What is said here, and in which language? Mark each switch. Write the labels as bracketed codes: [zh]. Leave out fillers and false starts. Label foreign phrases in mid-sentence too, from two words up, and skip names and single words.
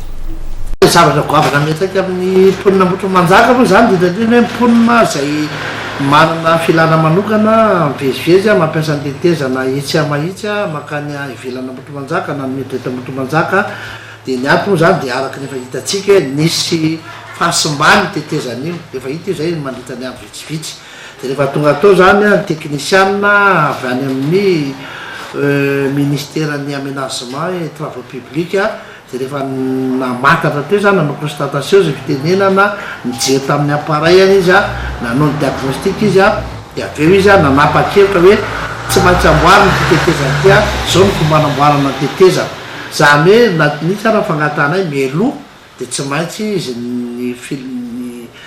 [mg] Zavatra goavana metaka amin'ny mponina Ambohitrimanjaka moa zany dia hoe mponina izay manana filana manokana mivezivezy mampiasa ny tetezana etsy mahitsy makany ivelana Ambohitrimanjaka na mety eto Ambohitrimanjaka dia ny antony moa zany dia araka nefa hitantsika hoe nisy fahasimbany tetezana io efa hita io zay mandritany amin'ny vitsivitsy dia rehefa tonga tao zany teknisiana avy any amin'ny ministèren'ny [fr] aménagement et travaux publics [mg] dia rehefa namatatra teo zany nanao constatation zay fitenenana nijery tamin'ny appareil izy nanao ny diagnostic izy dia avy eo izy nanapa-kevitra hoe tsy maintsy amboarina ty tetezana ty zao ny fomba anamboarana ny tetezana zany hoe nisy ara fangatanay mialoha dia tsy maintsy izy ny